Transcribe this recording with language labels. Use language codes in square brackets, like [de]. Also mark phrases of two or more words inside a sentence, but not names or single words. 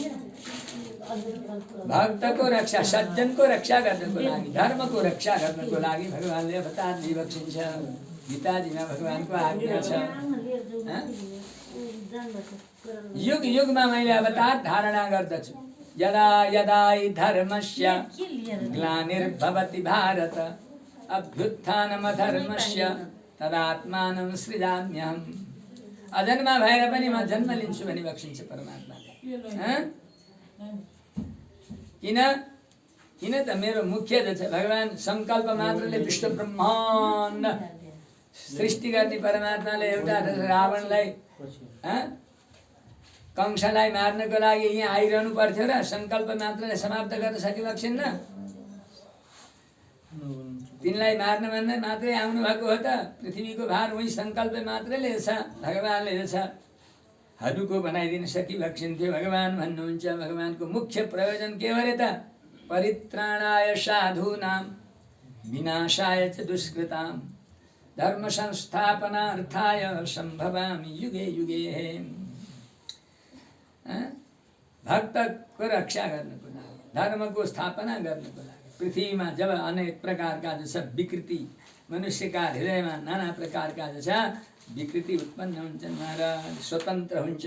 [ne] भक्तको रक्षा, सज्जनको रक्षा गर्नको लागि, धर्मको रक्षा गर्नको लागि भगवानले अवतार लिइबक्सिन्छ। गीताजीमा भगवानको आज्ञा छ, युग युगमा मैले अवतार धारणा गर्दछु। [sa] यदा यदा हि धर्मस्य ग्लानिर्भवति भारत अभ्युत्थानमधर्मस्य तदात्मानं सृजाम्यहम्। [ne] अजन्मा भएर पनि म जन्म लिन्छु भनी बक्सिन्छ परमात्माले। किन त मेरो मुख्य जो छ भगवान संकल्प मात्रले विश्व ब्रह्माण्ड सृष्टि गर्ने परमात्माले एउटा रावणलाई कंसलाई मार्नको लागि यहाँ आइरहनु पर्थ्यो र संकल्प मात्रले समाप्त गर्न सकिबक्सिन्न। तिनलाई मार्न भन्दा मात्रै आउनु भएको हो त? पृथ्वीको भार उही संकल्प मात्रले छ। भगवानले छ हरूको बनाइदिन सकिबक्सिन्थ्यो। भगवान भन्नुहुन्छ भगवानको मुख्य प्रयोजन के हो रे त? [sa] परित्राणाय साधूनां विनाशाय च दुष्कृतां धर्म संस्थापनार्थाय सम्भवामि युगे युगे। [ne] भक्तको रक्षा गर्नको लागि, धर्मको स्थापना गर्नको लागि पृथ्वीमा जब अनेक प्रकारका जस्ता विकृति मनुष्यका हृदयमा नाना प्रकारका जस्ता विकृति उत्पन्न हुन्छन् महाराज, स्वतन्त्र हुन्छ।